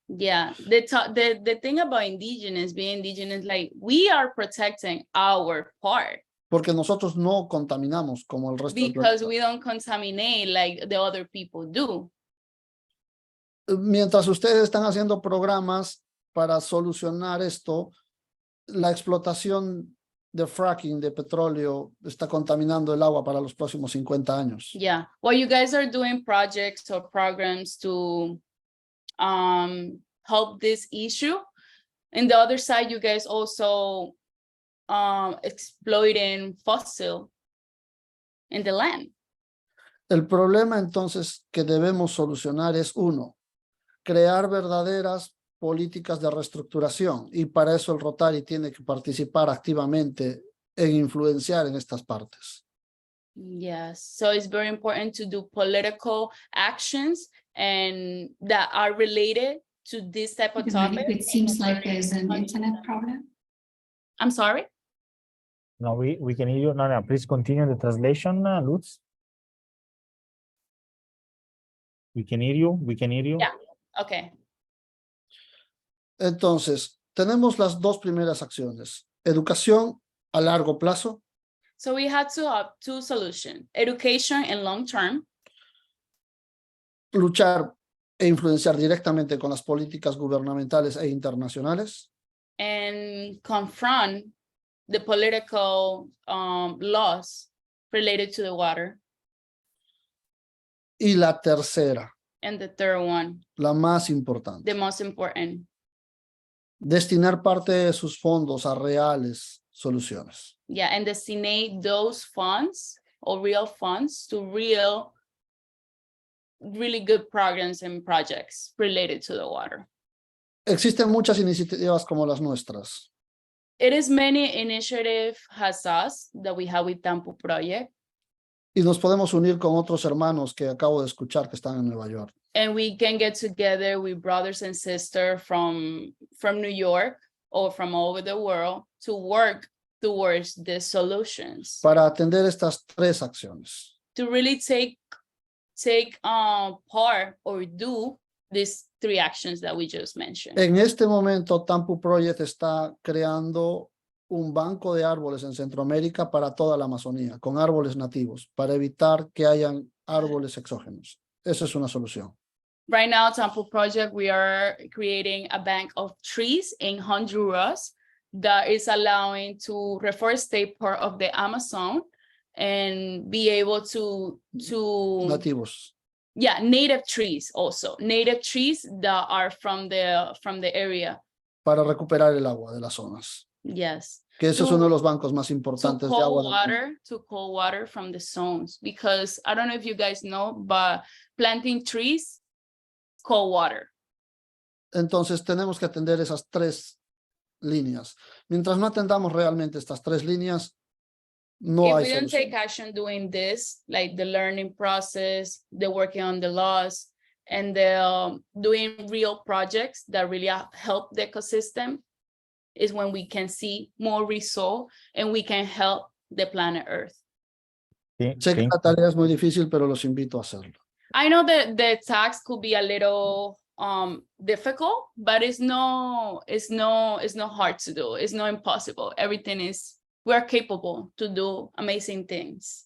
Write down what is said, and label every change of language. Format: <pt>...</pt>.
<en>yeah, the thing about indigenous, being indigenous, like we are protecting our part</en> <es>Porque nosotros no contaminamos como el resto del</es> <en>because</en> <es>planeta.</es> <en>we don't contaminate like the other people do.</en> <es>Mientras ustedes están haciendo programas para solucionar esto, la explotación de fracking de petróleo está contaminando el agua para los próximos 50 años.</es> <en>Yeah, while you guys are doing projects or programs to help this issue, and the other side, you guys also exploiting fossil in the land.</en> <es>El problema entonces que debemos solucionar es uno, crear verdaderas políticas de reestructuración, y para eso el Rotary tiene que participar activamente en influenciar en estas partes.</es> <en>Yes, so it's very important to do political actions and that are related to this type of Domenico, topic. it seems like there's an internet problem. I'm sorry? No, we can hear you. No, please continue the translation, Lutz. We can hear you. We can hear you. Yeah. Okay.</en> <es>Entonces, tenemos las dos primeras acciones. Educación a largo plazo,</es> <en>So we had to have two solutions, education and long term,</en> <es>luchar e influenciar directamente con las políticas gubernamentales e internacionales,</es> <en>and confront the political laws related to the water.</en> <es>y la tercera,</es> <en>And the third one,</en> <es>la más importante,</es> <en>the most important,</en> <es>destinar parte de sus fondos a reales soluciones.</es> <en>yeah, and designate those funds or real funds to really good programs and projects related to the water.</en> <es>Existen muchas iniciativas como las nuestras,</es> <en>It is many initiative has us that we have with Tampu Project,</en> <es>y nos podemos unir con otros hermanos que acabo de escuchar que están en Nueva York.</es> <en>and we can get together with brothers and sisters from New York or from all over the world to work towards the solutions,</en> <es>Para atender estas tres acciones.</es> <en>to really take part or do these three actions that we just mentioned.</en> <es>En este momento, Tampu Project está creando un banco de árboles en Centroamérica para toda la Amazonía, con árboles nativos, para evitar que hayan árboles exógenos. Esa es una solución.</es> <en>Right now, Tampu Project, we are creating a bank of trees in Honduras that is allowing to reforestate part of the Amazon and be able to</en> <es>Nativos.</es> <en>yeah, native trees also, native trees that are from the area.</en> <es>Para recuperar el agua de las zonas.</es> <en>Yes.</en> <es>Que ese es</es> <en>To-</en> <es>uno de los bancos más</es> <en>To</en> <es>importantes de agua.</es> <en>cold water from the zones, because I don't know if you guys know, but planting trees, cold water.</en> <es>Entonces tenemos que atender esas tres líneas. Mientras no atendamos realmente estas tres líneas, no</es> <en>If</en> <es>hay</es> <en>we don't</en> <es>solución.</es> <en>take action doing this, like the learning process, the working on the laws, and the doing real projects that really help the ecosystem, is when we can see more result and we can help the planet Earth.</en> <es>Sé que la tarea es muy difícil, pero los invito a hacerlo.</es> <en>I know that the task could be a little difficult, but it's no hard to do. It's not impossible. We're capable to do amazing things.</en>